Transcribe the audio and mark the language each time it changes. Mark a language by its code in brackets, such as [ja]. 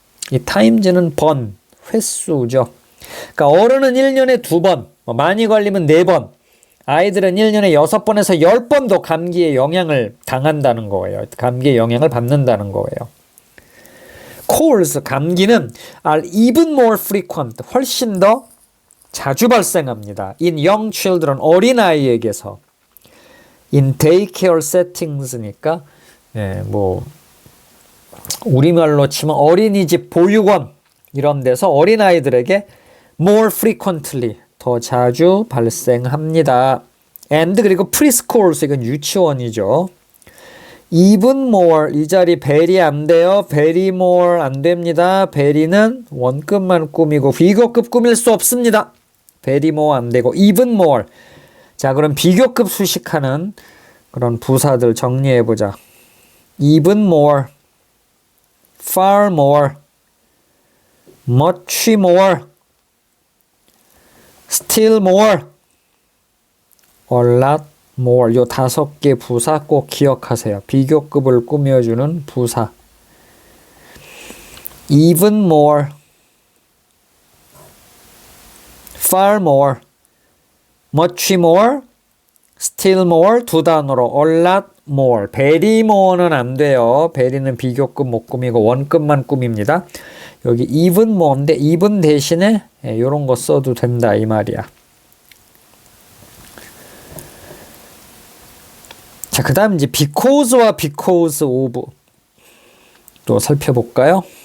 [ko] 이 times는 번, 횟수죠. 그러니까 어른은 1년에 2번, 많이 걸리면 4번. 아이들은 1년에 6번에서 10번도 감기에 영향을 당한다는 거예요. 감기에 영향을 받는다는 거예요. Colds, 감기는 [en] are even more frequent, [ko] 훨씬 더 자주 발생합니다. [en] In young children, [ko] 어린아이에게서. [en] In daycare settings [ko] 니까 뭐 우리말로 치면 어린이집 보육원 이런 데서 어린아이들에게 [en] more frequently, [ko] 더 자주 발생합니다. And 그리고 preschools, 이건 유치원이죠. even more 이 자리 very 안 돼요. very more 안 됩니다. very는 원급만 꾸미고 비교급 꾸밀 수 없습니다. very more 안 되고 even more. 자, 그럼 비교급 수식하는 그런 부사들 정리해 보자. [en] even more, far more, much more, still more, a lot more. [ko] 요 5개 부사 꼭 기억하세요. 비교급을 꾸며주는 부사. [en] even more, far more, much more, still more [ko] 두 단어로 [en] a lot more. [ko] very more는 안 돼요. very는 비교급 못 꾸미고 원급만 꾸밉니다. 여기 even more인데 even 대신에 이런 거 써도 된다 이 말이야. 자, 그 다음 이제 because와 because of 또 살펴볼까요?